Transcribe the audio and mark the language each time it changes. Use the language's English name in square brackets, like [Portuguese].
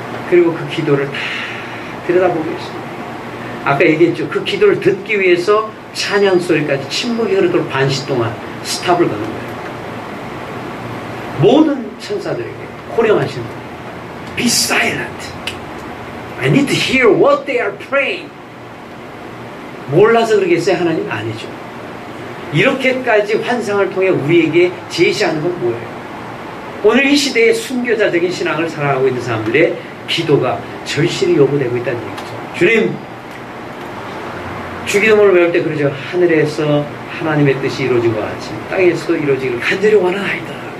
[Korean] 그리고 그 기도를 다 들여다보고 있습니다. 아까 얘기했죠. 그 기도를 듣기 위해서 찬양 소리까지 침묵이 흐르도록 반시 동안 스탑을 거는 거예요. 모든 천사들에게 호령하시는 거예요. [English] Be silent. I need to hear what they are praying. [Korean] 몰라서 그러겠어요? 하나님? 아니죠. 이렇게까지 환상을 통해 우리에게 제시하는 건 뭐예요? 오늘 이 시대에 순교자적인 신앙을 살아가고 있는 사람들의 기도가 절실히 요구되고 있다는 얘기죠. 주님, 주기도문을 배울 때 그러죠. 하늘에서 하나님의 뜻이 이루어진 것 같이 땅에서도 이루어지기를 간절히 원하나이다.